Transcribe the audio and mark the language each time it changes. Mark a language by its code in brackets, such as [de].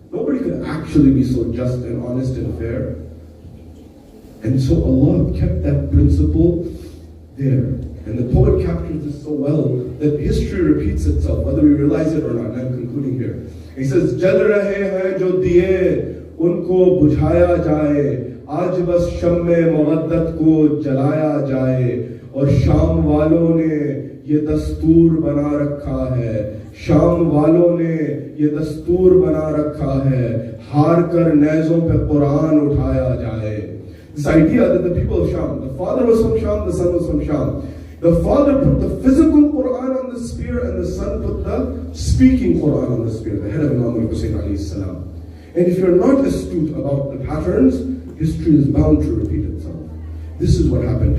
[en] Nobody could actually be so just and honest and fair. And so Allah kept that principle there. And the poet captures this so well that history repeats itself, whether we realize it or not. And I'm concluding here. He says, [hi] Jal rahe hain jo diye, unko bujhaya jaye. आज बस शम्मे मवद्दत को जलाया जाए और शाम वालों ने ये दस्तूर बना रखा है शाम वालों ने ये दस्तूर बना रखा है हार कर नेज़ों पे कुरान उठाया जाए. [en] This idea that the people of Sham, the father was from Sham, the son was from Sham. The father put the physical Quran on the spear and the son put the speaking Quran on the spear, the head of Imam Hussein alayhi salam. And if you're not astute about the patterns, history is bound to repeat itself. This is what happened.